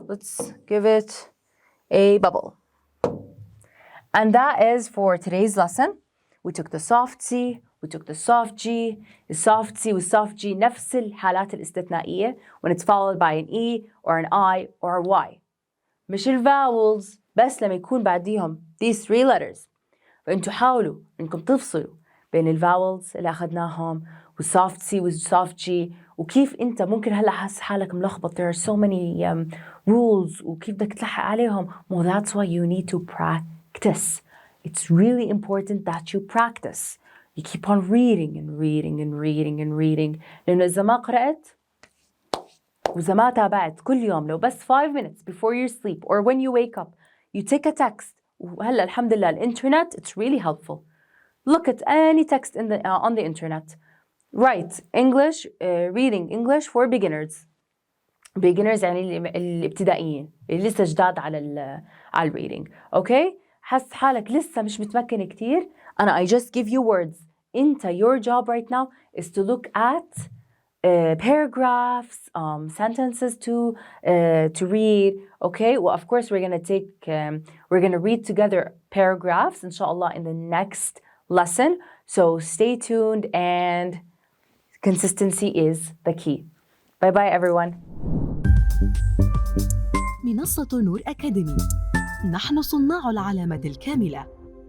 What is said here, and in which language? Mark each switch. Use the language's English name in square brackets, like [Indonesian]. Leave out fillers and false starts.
[English] Let's give it a bubble. And that is for today's lesson. We took the soft C, we took the soft G, the soft C والsoft G نفس الحالات الاستثنائية when it's followed by an E or an I or a Y. [Arabic] مش vowels بس لما يكون بعديهم these three letters. فأنتوا حاولوا إنكم تفصلوا بين vowels اللي أخذناهم والsoft C والsoft G وكيف أنت ممكن هلا حاسس حالك ملخبط. [English] There are so many rules وكيف بدك تلحق عليهم. Well, that's why you need to practice. It's really important that you practice. You keep on reading. لأنه إذا ما قرأت وإذا ما تابعت كل يوم لو بس 5 minutes before you sleep or when you wake up, you take a text. [Arabic] وهلا الحمد لله الإنترنت, it's really helpful. [English] Look at any text on the internet. Write English, reading English for beginners. [Arabic] Beginners يعني الابتدائيين اللي لسه جداد على reading. [English] Okay? [Arabic] حس حالك لسه مش متمكن كتير. [English] أنا I just give you words. أنت your job right now is to look at paragraphs, sentences to read. Okay? Well, of course we're gonna read together paragraphs inshallah in the next lesson. So stay tuned and consistency is the key. Bye bye everyone. [Arabic] منصة نور أكاديمي. نحن صناع العلامة الكاملة.